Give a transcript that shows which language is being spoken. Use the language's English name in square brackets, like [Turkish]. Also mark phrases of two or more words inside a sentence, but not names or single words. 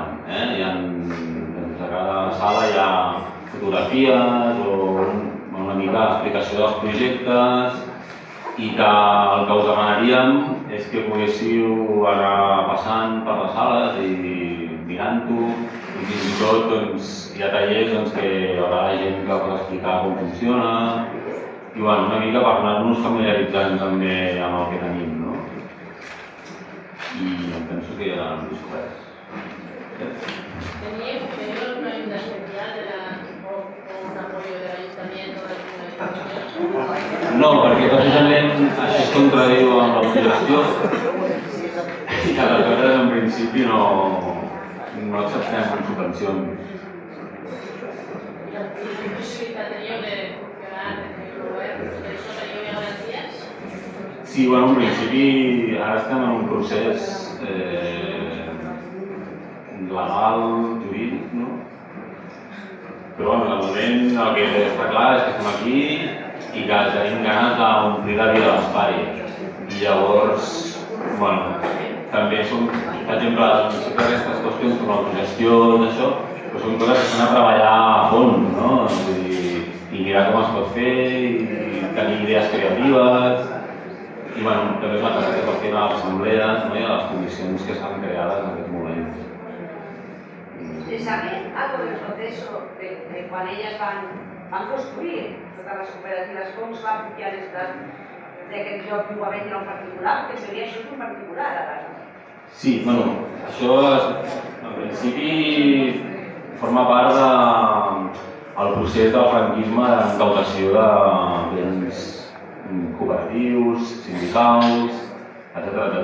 [Catalan] A cada sala hi ha fotografies o una mica d'explicació dels projectes i que el que us demanaríem és que poguéssiu anar passant per les sales i mirant-ho i fins i tot hi ha tallers que hi haurà gent que pot explicar com funciona i una mica per anar-nos familiaritzant també amb el que tenim. I em penso que ja no és res. [Spanish] ¿Teníais alguna ayuda especial o un apoyo del ayuntamiento de alguna institución? [Catalan] No, perquè precisament això es contradiu amb l'autogestió i aleshores en principi no acceptem subvencions. [Spanish] ¿Qué posibilidad teníeu de funcionar desde el govern? [Catalan] ¿Eso teníeu garanties? Sí, en principi ara estem en un procés legal, jurídic, no? Però de moment el que està clar és que estem aquí i que tenim ganes d'omplir la vida a l'espai. I llavors, també són, per exemple, totes aquestes qüestions com l'autogestió i tot això, però són coses que s'han de treballar a fons, no? I mirar com es pot fer i tenir idees creatives. I també és una cosa que es va fer a l'assemblea i a les condicions que estan creades en aquest moment. [Spanish] ¿Se sabe algo del proceso de cuando ellas [Catalan] van construir [Spanish] todas las cooperativas? ¿Cómo se va a oficiar [Catalan] d'aquest joc igualment en particular? Perquè en teoria això és un particular ara. Sí, això en principi forma part del procés del franquisme d'incautació de béns cooperatius, sindicals, etc.